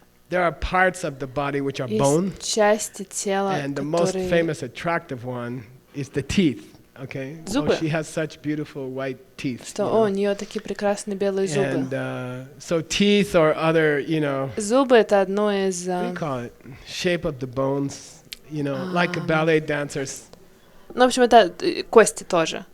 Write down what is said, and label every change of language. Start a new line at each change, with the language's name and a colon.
English: There are parts of the body which are bone.
Russian: Части тела,
English: and the most famous attractive one is the teeth. Okay.
Russian: Зубы.
English: She has such beautiful white teeth.
Russian: Что у нее такие прекрасные белые зубы.
English: And so teeth or other,
Russian: зубы это одно из.
English: What do you call it? Shape of the bones, like ballet dancers.
Russian: Ну, в общем, это кости тоже.